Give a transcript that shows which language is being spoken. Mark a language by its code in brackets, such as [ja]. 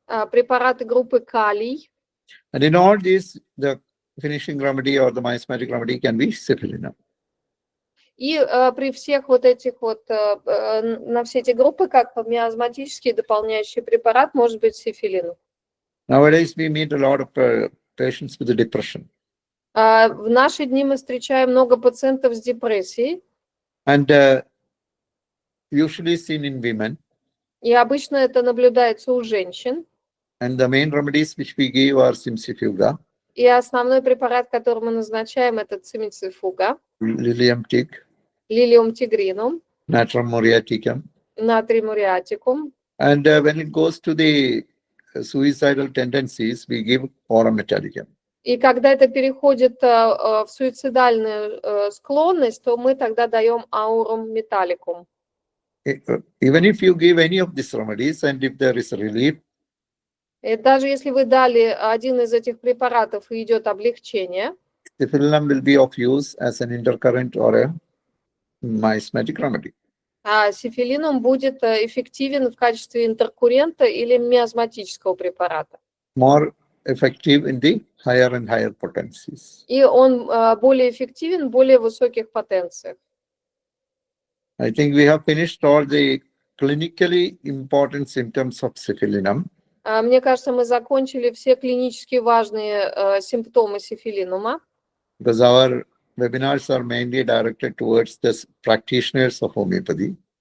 [ru] препараты группы Калий. [en] And in all these, the finishing remedy or the miasmatic remedy can be Syphilinum. [ru] И при всех вот этих вот, на все эти группы, как миазматический дополняющий препарат, может быть сифилинум. [en] Nowadays, we meet a lot of patients with depression. [ru] В наши дни мы встречаем много пациентов с депрессией. [en] And usually seen in women. [ru] И обычно это наблюдается у женщин. [en] And the main remedies which we give are Simcifuga. [ru] И основной препарат, который мы назначаем, это цимицифуга, [en] Lilium tig, [ru] лилиум тигринум, [en] Natrum muriaticum. [ru] натрий муриатикум. [en] And when it goes to the suicidal tendencies, we give Aurum metallicum. [ru] И когда это переходит в суицидальную склонность, то мы тогда даем аурум металликум. [en] Even if you give any of these remedies and if there is relief, [ru] И даже если вы дали один из этих препаратов и идет облегчение, [en] Syphilinum will be of use as an intercurrent or a miasmatic remedy. [ru] сифилинум будет эффективен в качестве интеркуррента или миазматического препарата. [en] More effective in the higher and higher potencies. [ru] И он более эффективен в более высоких потенциях. [en] I think we have finished all the clinically important symptoms of Syphilinum. [ru] Мне кажется, мы закончили все клинически важные симптомы сифилинума. [en] Because our webinars are mainly directed towards the practitioners of homeopathy.